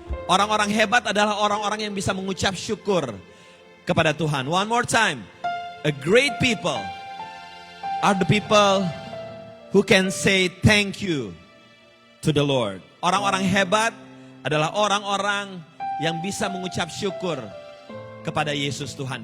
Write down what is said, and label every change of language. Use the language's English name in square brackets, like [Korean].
[Indonesian] Orang-orang hebat adalah orang-orang yang bisa mengucap syukur kepada Tuhan. [English] One more time. A great people are the people who can say thank you to the Lord. [Indonesian] Orang-orang hebat adalah orang-orang yang bisa mengucap syukur kepada Yesus Tuhan.